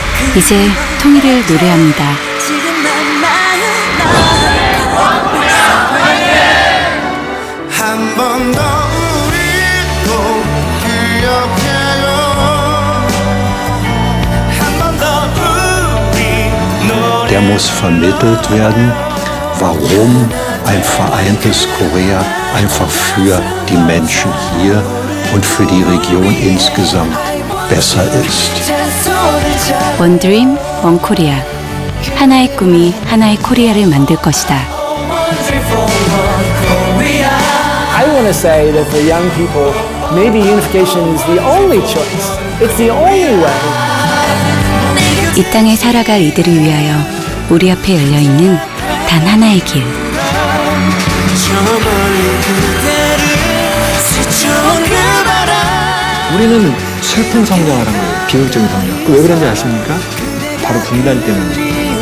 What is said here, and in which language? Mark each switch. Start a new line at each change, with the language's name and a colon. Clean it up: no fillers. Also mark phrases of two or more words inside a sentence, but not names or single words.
Korean: 이제 통일을 노래합니다. 한 번 더 우리도 기억해요. 한 번 더 우리 노래.
German: Der muss vermittelt werden, warum ein vereintes Korea einfach für die Menschen hier und für die Region insgesamt besser ist.
English: One Dream, One Korea.
Korean: 하나의 꿈이 하나의 코리아를 만들 것이다.
English: I want to say that for young people, maybe unification is the only choice. It's the only way.
Korean: 이 땅에 살아갈 이들을 위하여 우리 앞에 열려 있는 단 하나의 길. 우리는 슬픈 성장을 한 거예요. 비극적인 성장. 왜 그런지 아십니까? 바로 분단 때문이죠.